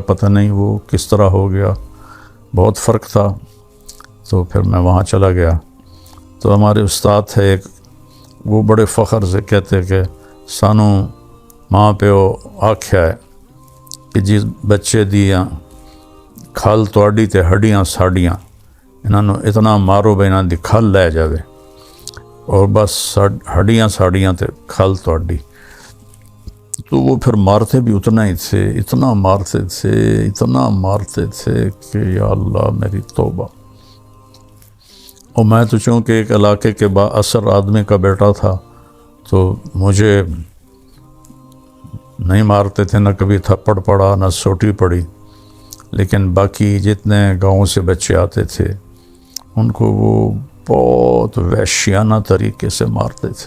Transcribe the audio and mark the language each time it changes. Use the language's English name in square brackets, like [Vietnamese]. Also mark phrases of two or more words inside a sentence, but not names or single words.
[Urdu] پتہ نہیں وہ کس طرح ہو گیا، بہت فرق تھا۔ تو پھر میں وہاں چلا گیا، تو ہمارے استاد تھے ایک، وہ بڑے فخر سے کہتے کہ [Punjabi] سانو ماں پیو آکھیا ہے کہ جس بچے دیاں کھال تواڈی تے ہڈیاں ساڈیاں، انہاں نوں اتنا مارو بے انہاں دی کھال لے جاوے، [Urdu] اور بس [Punjabi] ہڈیاں ساڑیاں تے کھال تواڈی۔ [Urdu] تو وہ پھر مارتے بھی اتنا ہی تھے، اتنا مارتے تھے، اتنا مارتے تھے کہ یا اللہ میری توبہ۔ اور میں تو چونکہ ایک علاقے کے با اثر آدمی کا بیٹا تھا تو مجھے نہیں مارتے تھے، نہ کبھی تھپڑ پڑا، نہ سوٹی پڑی، لیکن باقی جتنے گاؤں سے بچے آتے تھے ان کو وہ بہت وحشیانہ طریقے سے مارتے تھے۔